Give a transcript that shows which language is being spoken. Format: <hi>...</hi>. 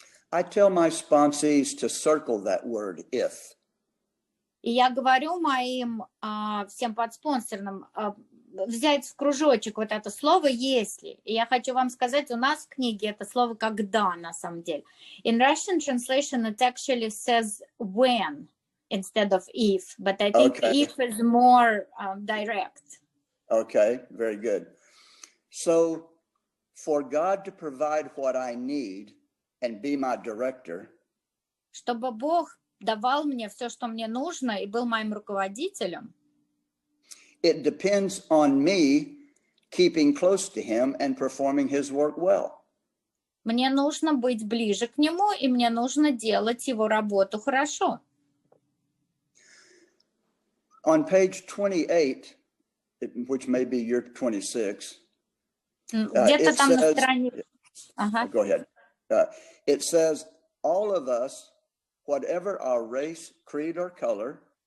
<en>I tell my sponsees to circle that word if.</en> <ru>И я говорю моим всем подспонсорным взять в кружочек вот это слово «если». И я хочу вам сказать, у нас в книге это слово «когда» на самом деле.</ru> <en>In Russian translation it actually says «when» instead of «if», but I think «if» is more direct. Okay, very good. So for God to provide what I need and be my director,</en> <ru>чтобы Бог давал мне все, что мне нужно, и был моим руководителем,</ru> <en>it depends on me keeping close to him and performing his work well.</en> <ru>Мне нужно быть ближе к Нему, и мне нужно делать Его работу хорошо.</ru> <en>On page 28, which may be your 26,</en> <ru>где-то там на странице.</ru> <en>Go ahead. It says, all of us, whatever our race, creed, or color,</en>